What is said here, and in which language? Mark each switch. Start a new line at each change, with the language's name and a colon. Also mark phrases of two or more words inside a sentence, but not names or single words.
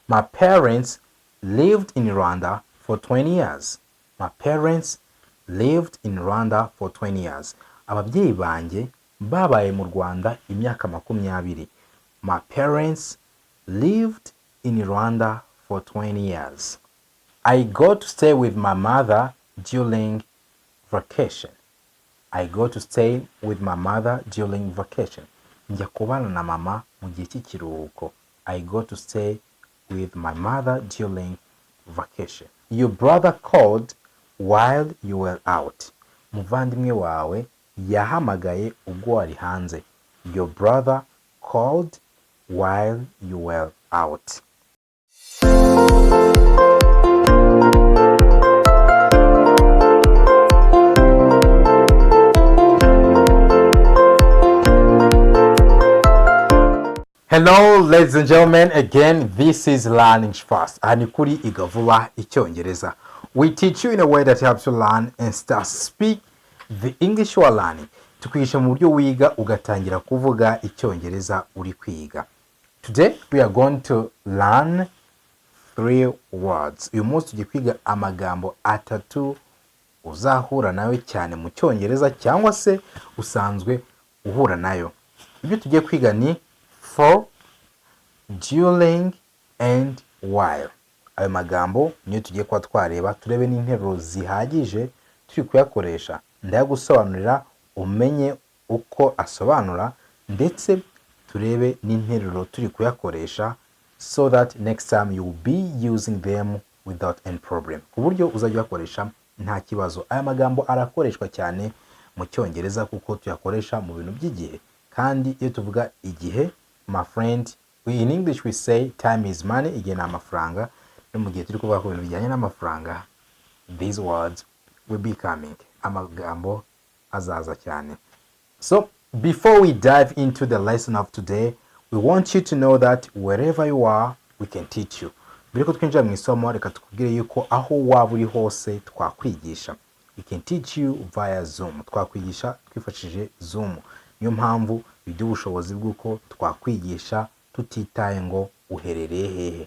English: My parents lived in Rwanda for 20 years. My parents lived in Rwanda for 20 years.
Kinyarwanda: Ababyeyi banjye babaye mu Rwanda imyaka 20.
English: My parents lived in Rwanda for 20 years. I go to stay with my mother during vacation. I go to stay with my mother during vacation.
Kinyarwanda: Njya kubana na mama mu gihe cy'ikiruhuko.
English: I go to stay with my mother during vacation. Your brother called while you were out.
Kinyarwanda: Muvandimwe wawe yahamagaye ubwo wari hanze.
English: Your brother called while you were out. Hello ladies and gentlemen, again this is Learning Fast and kuri IGA VUBA ICYONGEREZA. We teach you in a way that helps you learn and start speak the English you are learning.
Kinyarwanda: Tukwigisha mu buryo wiga ugatangira kuvuga icyongereza uri kwiga.
English: Today we are going to learn 3 words.
Kinyarwanda: Uyu munsi tugiye kwiga amagambo atatu uzahura nayo cyane mu cyongereza cyangwa se usanzwe uhura nayo. Ibyo tugiye kwiga ni
English: for, during and while.
Kinyarwanda: Ayo magambo niyo tugiye kwa twareba turebe n'interuro zihagije turi kuyakoresha. Ndayagusobanurira umenye uko asobanura ndetse turebe n'interuro turi kuyakoresha
English: so that next time you will be using them without any problem.
Kinyarwanda: Ku buryo uzajya uyakoresha nta kibazo. Aya magambo arakoreshwa cyane mu cyongereza kuko tuyakoresha mu bintu by'igihe. Kandi iyo tuvuga igihe,
English: my friend, in English we say time is money.
Kinyarwanda: Igihe ni amafaranga. No mu gihe turi kuvuga ku bintu bijyanye n'amafaranga,
English: these words will be coming.
Kinyarwanda: Amagambo azaza cyane.
English: So before we dive into the lesson of today, we want you to know that wherever you are, we can teach you.
Kinyarwanda: Mbere ko twinjira mu isomo, reka tukubwire yuko aho waba uri hose twakwigisha.
English: We can teach you via Zoom.
Kinyarwanda: Twakwigisha twifashishije Zoom. Niyo mpamvu biduha ubushobozi bw'uko twakwigisha tutitaye ngo uherereye hehe.